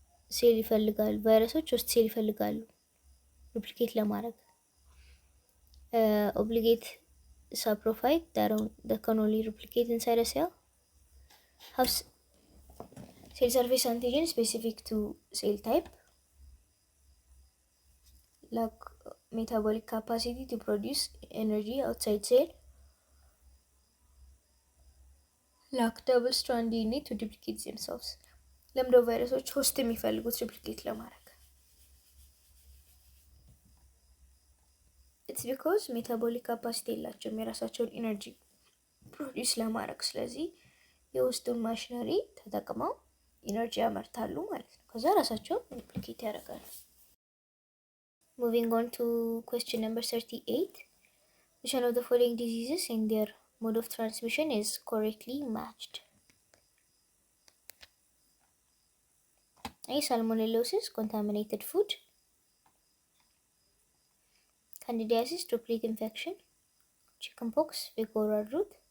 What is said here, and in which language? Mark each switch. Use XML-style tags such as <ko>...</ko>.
<am>ሴል ይፈልጋሉ ቫይረሶች ሆስት ሴል ይፈልጋሉ ሪፕሊኬት ለማድረግ</am> <en>obligate saprophyte that can only replicate inside a cell have cell surface antigen specific to cell type, lack metabolic capacity to produce energy outside cell, lack double strand DNA to duplicate themselves.</en> <am>ለምዶ ቫይረሶች ሆስት የሚፈልጉት ሪፕሊኬት ለማድረግ</am> <en>it's because metabolic capacity</en> <am>የላቸውም የራሳቸውን ኢነርጂ ፕሮዲዩስ ለማድረግ። ስለዚህ የውስጡን ማሽነሪ ተጠቅመው ኢነርጂ ያመርታሉ ማለት ነው። ከዛ ራሳቸው ሪፕሊኬት ያደርጋሉ።</am> <en>Moving on to question number 38. Which one of the following diseases in their mode of transmission is correctly matched? A. Salmonellosis, contaminated food. Candidiasis, droplet infection. Chickenpox, fecal root.</en>